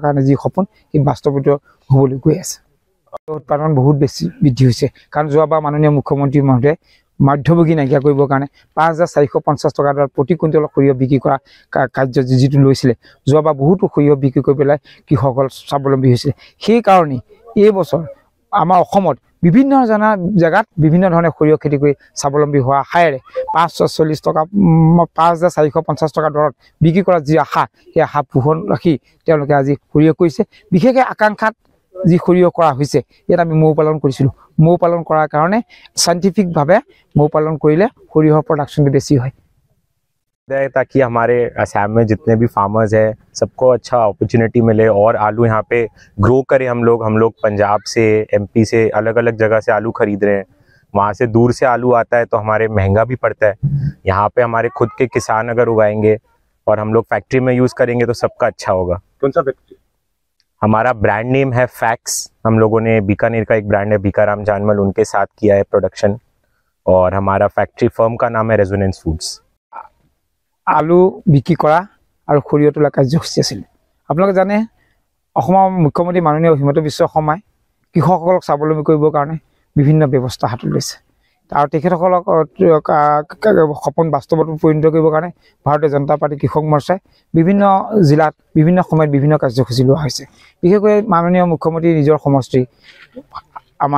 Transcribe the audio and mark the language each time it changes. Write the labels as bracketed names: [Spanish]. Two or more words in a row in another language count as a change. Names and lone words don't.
[Assamese] কাৰণে যি সপোন সেই বাস্তৱিত হ'বলৈ গৈ আছে উৎপাদন বহুত বেছি বৃদ্ধি হৈছে কাৰণ যোৱাবাৰ মাননীয় মুখ্যমন্ত্ৰী মহোদয়ে মধ্যভোগী নাইকিয়া কৰিবৰ কাৰণে ৫,৪৫০ টকা দৰত প্ৰতি কুইণ্টেল সৰিয়হ বিক্ৰী কৰা কাৰ্য যিটো লৈছিলে যোৱাবাৰ বহুতো সৰিয়হ বিক্ৰী কৰি পেলাই কৃষকসকল স্বাৱলম্বী হৈছিলে সেইকাৰণে এই বছৰ আমাৰ অসমত বিভিন্ন জেগাত বিভিন্ন ধৰণে সৰিয়হ খেতি কৰি স্বাৱলম্বী হোৱা আশাৰে ৫৪০ টকা ৫,৪৫০ টকা দৰত বিক্ৰী কৰা যি আশা সেই আশা পোহৰ ৰাখি তেওঁলোকে আজি সৰিয়হ কৰিছে বিশেষকৈ আকাংক্ষাত যি সৰিয়হ কৰা হৈছে ইয়াত আমি মৌ পালন কৰিছিলোঁ মৌ পালন কৰাৰ কাৰণে সাইন্টিফিকভাৱে মৌ পালন কৰিলে সৰিয়হৰ প্ৰডাকশ্যনটো বেছি হয় [Hindi] ताकि हमारे असम में जितने भी फार्मर्स हैं सबको अच्छा अपॉर्चुनिटी मिले और आलू यहाँ पे ग्रो करें। हम लोग पंजाब से एमपी से अलग अलग जगह से आलू खरीद रहे हैं, वहाँ से दूर से आलू आता है तो हमारे महंगा भी पड़ता है। यहाँ पे हमारे खुद के किसान अगर उगाएंगे और हम लोग फैक्ट्री में यूज़ करेंगे तो सबका अच्छा होगा। कौन सा फैक्ट्री? हमारा [English] brand name [Hindi] है फैक्स। हम लोगों ने बीकानेर का एक ब्रांड है बीकाराम जानमल, उनके साथ किया है प्रोडक्शन और हमारा फैक्ट्री फर्म का नाम है रेजोनेंस फूड्स। [Assamese] আলু বিক্ৰী কৰা আৰু সৰিয়হ তোলা কাৰ্যসূচী आছিলে আপোনালোকে জানে অসমৰ মুখ্যমন্ত্ৰী মাননীয় হিমন্ত বিশ্ব শৰ্মাই কৃষকসকলক স্বাৱলম্বী কৰিবৰ কাৰণে বিভিন্ন ব্যৱস্থা হাতত লৈছে আৰু তেখেতসকলক সপোন বাস্তৱত পৰিণত কৰিবৰ কাৰণে ভাৰতীয় জনতা পাৰ্টি কৃষক মৰ্চাই বিভিন্ন জিলাত বিভিন্ন সময়ত বিভিন্ন কাৰ্যসূচী লোৱা হৈছে বিশেষকৈ মাননীয় মুখ্যমন্ত্ৰী নিজৰ সমষ্টি আমাৰ